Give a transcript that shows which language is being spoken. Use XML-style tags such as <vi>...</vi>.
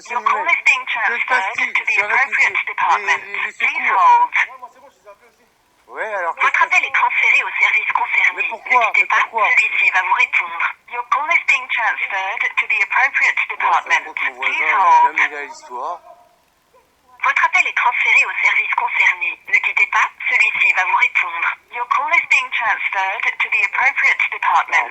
<en>Your call is being transferred to the appropriate department. Please hold.</en> <fr>Ouais, alors. Votre appel est transféré au service concerné. Ne quittez pas, celui-ci va vous répondre.</fr> <en>Your call is being transferred to the appropriate department. Please hold.</en> <fr>Votre appel est transféré au service concerné. Ne quittez pas, celui-ci va vous répondre.</fr> <en>Your call is being transferred to the appropriate department.</en>